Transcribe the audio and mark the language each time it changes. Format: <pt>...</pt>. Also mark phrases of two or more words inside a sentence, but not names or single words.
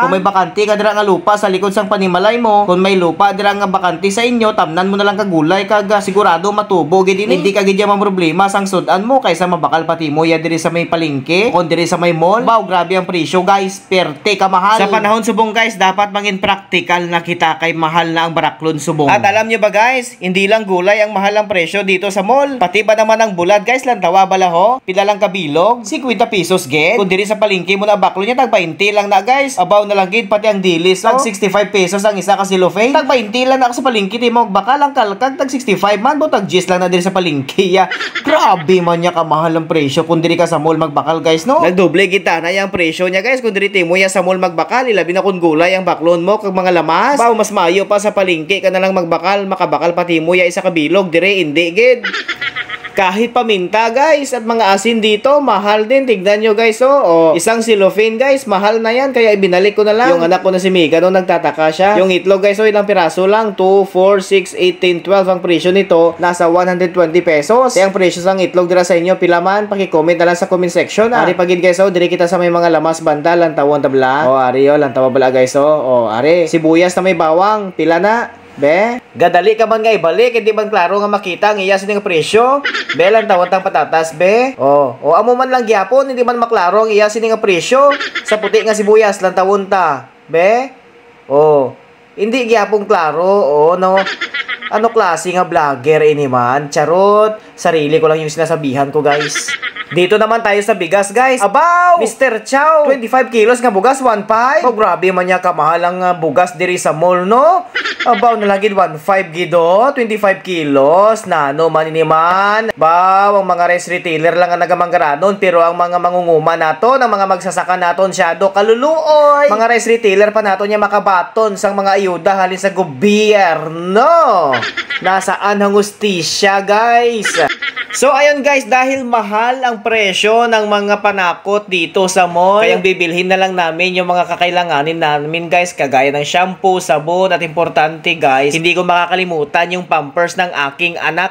<hil>Kung may bakante ka dira nga lupa sa likod sang panimalay mo, kung may lupa dira nga bakante sa inyo, tamnan mo na lang kag gulay kag sigurado matubo gid ini. Hindi ka gid man problema sang sudan mo kaysa mabakal pati mo ya diri sa may palengke o diri sa may mall. Wow, grabe ang presyo guys. Perte ka mahal. Sa panahon subong guys, dapat mangin practical na kita kay mahal na ang baraklon subong.</hil> <tl>At alam niyo ba guys, hindi lang gulay ang mahal ang presyo dito sa mall. Pati ba naman ang bulad guys,</tl> <hil>lantawa bala ho? Pila lang kabilog? 50 pesos gid. Kung diri sa palengke mo na baklo niya tag 20 lang na guys. Abaw na lang gid pati ang dilis. Tag 65 pesos ang isa ka cellophane. Tag 20 lang na sa palengke ti mo. Bakal ang kalkag tag 65 man, tag 10 lang na diri sa palengke ya. Grabe man niya kamahal ang presyo kung diri ka sa mall magbakal guys no. Nagdoble kita na yang presyo niya guys kung diri ti mo ya sa mall magbakal. Ilabi na kung gulay ang baklon mo kag mga lamas. Baw mas mayo pa sa palengke ka na lang magbakal, makabakal pati mo ya isa ka bilog dire indi gid.</hil> <tl>Kahit paminta guys at mga asin dito, mahal din. Tignan nyo guys oh. Isang cellophane guys, mahal na yan. Kaya ibinalik ko na lang. Yung anak ko na si Mika no, nagtataka siya. Yung itlog guys oh, ilang piraso lang? 2, 4, 6, 18, 12 ang presyo nito. Nasa 120 pesos.</tl> <hil>Kaya ang presyo sang itlog dira sa inyo, pilaman, paki-comment na lang sa</hil> <en>comment section.</en> <hil>Ari pagid guys oh, diri kita sa may mga lamas banda, lantawon tabla. Ari oh, lantawa bala guys oh. Ari, sibuyas na may bawang, pila na? Be, gadali ka man nga ibalik, hindi man klaro nga makita ang iya sining presyo. Be, lang tawon tang patatas, be. Amo man lang gyapon, hindi man maklaro ang iya sining presyo. Sa puti nga sibuyas lang tawon ta. Be, hindi gyapon klaro, no. Ano klase nga vlogger ini man?</hil> <tl>Charot, sarili ko lang yung sinasabihan ko guys. Dito naman tayo sa bigas guys.</tl> <hil>Abaw! Mr. Chow! 25 kilos nga bugas, 1.5. Oh, grabe man niya kamahal ang bugas diri sa mall, no? Abaw na lagid 1.5 gido, 25 kilos. Nano man ini man. Baw, ang mga</hil> <en>rice retailer</en> <hil>lang ang nagamanggaranon. Pero ang mga mangunguma nato, ang mga magsasaka naton syado kaluluoy. Mga</hil> <en>rice retailer</en> <hil>pa nato niya makabaton sang mga ayuda halin sa gobyerno.</hil> <tl>Nasaan ang hustisya guys? So ayun guys, dahil mahal ang presyo ng mga panakot dito sa mall, kaya bibilhin na lang namin yung mga kakailanganin namin guys, kagaya ng shampoo, sabon, at importante guys, hindi ko makakalimutan yung pampers ng aking anak.</tl>